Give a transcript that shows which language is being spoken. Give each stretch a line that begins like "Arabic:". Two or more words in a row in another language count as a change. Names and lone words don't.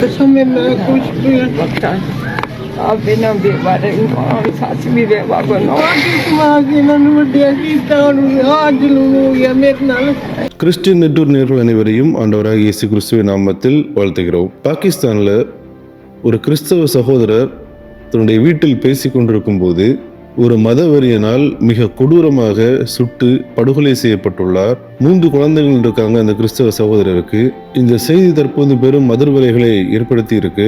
Tamil: समय मैं कुछ भी पता आप बिना बेवारे सास भी बेवा बनो आगे नन्नुडिया की तानु आज लूंगा या मेरे नाल கிறிஸ்டியன் நெட்வொர்க் நேயர்கள் அனைவரையும் ஆண்டவராக இயேசு கிறிஸ்துவின் நாமத்தில் வாழ்த்துகிறோம். பாகிஸ்தானில் ஒரு கிறிஸ்தவ சகோதரர் தன்னுடைய வீட்டில் பேசிக் கொண்டிருக்கும் போது ஒரு மதவெறியனால் மிக கொடூரமாக சுட்டு படுகொலை செய்யப்பட்டுள்ளார். 3 குழந்தைகள் இருக்காங்க அந்த கிறிஸ்தவ சகோதரருக்கு. இந்த செய்தி தற்போது பெரும் அதிர்வலைகளை ஏற்படுத்தி இருக்கு.